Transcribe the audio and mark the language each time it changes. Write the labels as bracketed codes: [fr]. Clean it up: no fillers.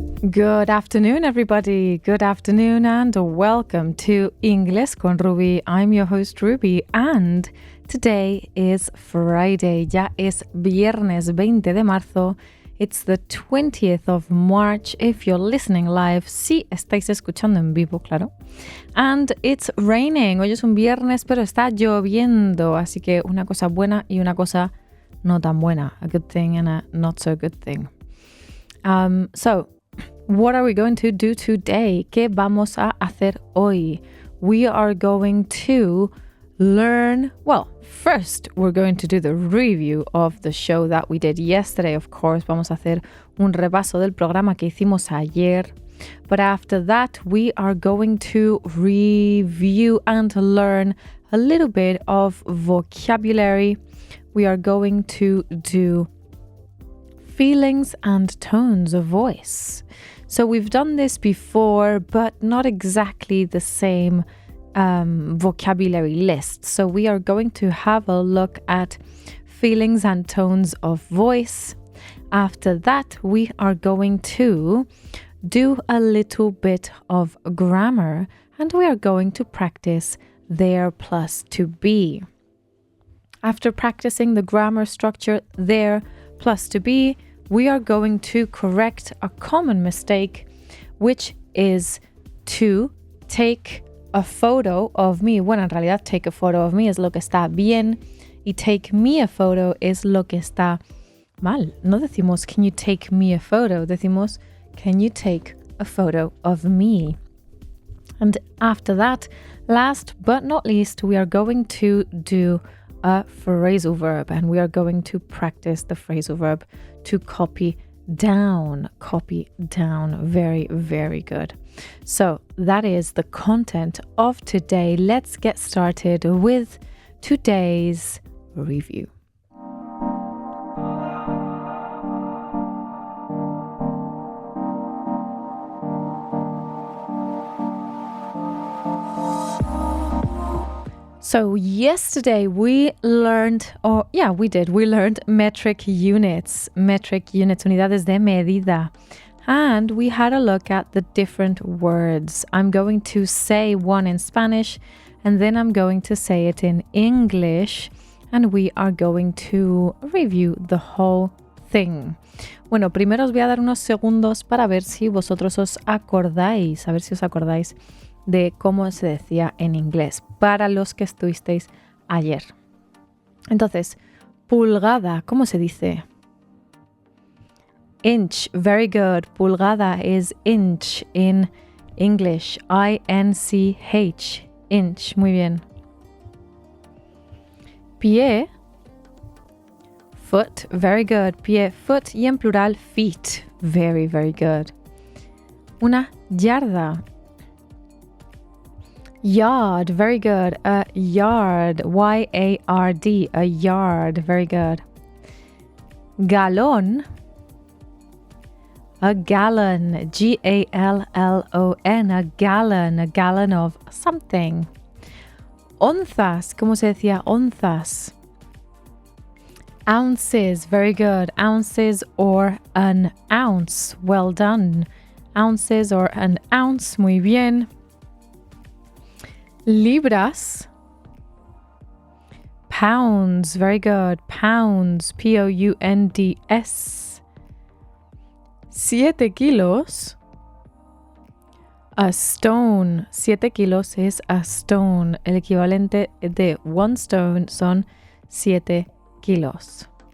[en] Good afternoon, everybody. Good afternoon and welcome to Inglés con Ruby. I'm your host, Ruby, and today is Friday. [es] Ya es viernes 20 de marzo. [en] It's the 20th of March if you're listening live. [es] Si estáis escuchando en vivo, claro. [en] And it's raining. [es] Hoy es un viernes, pero está lloviendo. Así que una cosa buena y una cosa no tan buena. [en] A good thing and a not so good thing. What are we going to do today? [es] ¿Qué vamos a hacer hoy? [en] We are going to learn, first we're going to do the review of the show that we did yesterday, of course. [es] Vamos a hacer un repaso del programa que hicimos ayer. [en] But after that, we are going to review and learn a little bit of vocabulary. We are going to do feelings and tones of voice. So we've done this before, but not exactly the same vocabulary list. So we are going to have a look at feelings and tones of voice. After that, we are going to do a little bit of grammar, and we are going to practice there plus to be. After practicing the grammar structure there plus to be, we are going to correct a common mistake, which is to take a photo of me. [es] Bueno, en realidad, [en] take a photo of me [es] es lo que está bien, y [en] take me a photo [es] es lo que está mal. No decimos, [en] can you take me a photo? [es] Decimos, [en] can you take a photo of me? And after that, last but not least, we are going to do a phrasal verb, and we are going to practice the phrasal verb to copy down. Very, very good. So that is the content of today. Let's get started with today's review. So yesterday we learned, we learned metric units, [es] unidades de medida. [en] And we had a look at the different words. I'm going to say one in Spanish, and then I'm going to say it in English, and we are going to review the whole thing. [es] Bueno, primero os voy a dar unos segundos para ver si vosotros os acordáis, de cómo se decía en inglés, para los que estuvisteis ayer. Entonces, pulgada, ¿cómo se dice? [en] Inch, very good. Pulgada is inch in English. I-N-C-H, inch, [es] muy bien. [en] Pie, foot, very good. Pie, foot, [es] y en plural, [en] feet, very, very good. [es] Una yarda. [en] Yard, very good. A yard, Y-A-R-D, a yard, very good. Galón, a gallon, G-A-L-L-O-N, a gallon of something. [es] Onzas, ¿cómo se decía onzas? [en] Ounces, very good. Ounces or an ounce, well done. Ounces or an ounce, [es] muy bien. [en] Libras, pounds, very good. Pounds, P-O-U-N-D-S. 7 kilos, a stone. [es] 7 kilos es a stone. El equivalente de one stone son 7 kilos.